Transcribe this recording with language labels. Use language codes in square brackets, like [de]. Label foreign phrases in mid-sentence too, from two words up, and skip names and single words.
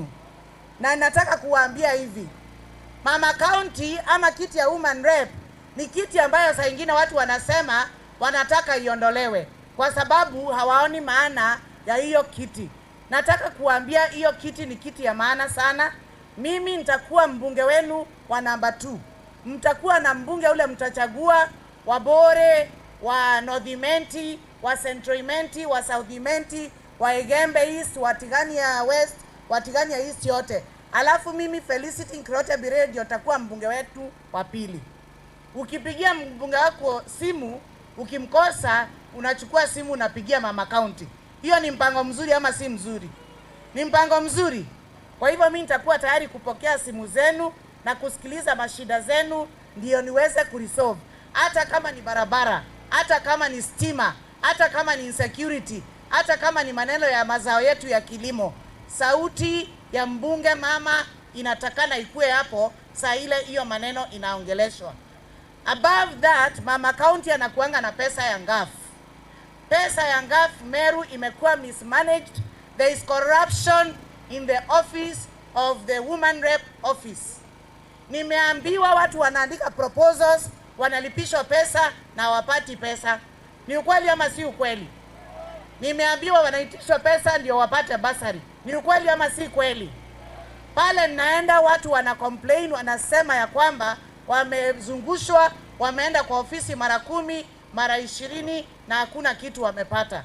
[sw] Na nataka kuwaambia hivi. Mama county ama kiti ya woman rep ni kiti ambayo saa nyingine watu wanasema wanataka iondolewe kwa sababu hawaoni maana ya hiyo kiti. Nataka kuambia hiyo kiti ni kiti ya maana sana. Mimi nitakuwa mbunge wenu wa namba 2. Mtakuwa na mbunge ule mtachagua wa Bore, wa North Imenti, wa Central Imenti, wa South Imenti, wa Igembe East, wa Tigania West, wa Tigania East yote. Alafu mimi Felicity Nkrote Biredi ndio takuwa mbunge wetu wa pili. Ukipigia mbunge wako simu, ukimkosa unachukua simu unapigia mama county. Hiyo ni mpango mzuri ama si mzuri? Ni mpango mzuri. Kwa hivyo mimi nitakuwa tayari kupokea simu zenu na kusikiliza mashida zenu ndio niweze kuresolve. Hata kama ni barabara, hata kama ni stima, hata kama ni insecurity, hata kama ni maneno ya mazao yetu ya kilimo. Sauti ya mbunge mama inatakana ikue hapo saa ile hiyo maneno inaongeleshwa. [en] Above that, [sw] mama county anakuanga na pesa ya ngafu. Pesa ya ngafu Meru imekuwa mismanaged. [en] There is corruption in the office of the woman rep office. [sw] Nimeambiwa watu wanaandika proposals, wanalipishwa pesa na wapati pesa. Ni ukweli ama si ukweli? Nimeambiwa wanaitishwa pesa ndio wapate basari. Ni ukweli ama si kweli? Pale naenda watu wana complain, wanasema ya kwamba wamezungushwa, wameenda kwa ofisi mara 10, mara 20 na hakuna kitu wamepata.